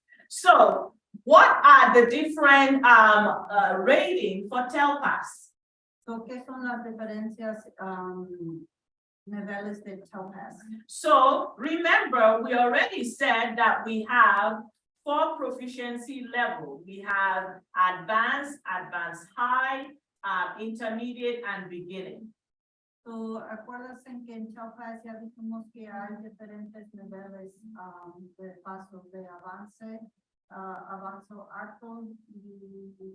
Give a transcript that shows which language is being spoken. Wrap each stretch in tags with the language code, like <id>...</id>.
<en>So, what are the different rating for TELPAS?</en> <es>So, ¿qué son las diferencias niveles de TELPAS?</es> <en>So, remember, we already said that we have 4 proficiency levels. We have advanced, advanced high, intermediate, and beginning.</en> <es>So, acuérdense que en TELPAS ya dijimos que hay diferentes niveles de pasos de avance, avanzo alto y</es>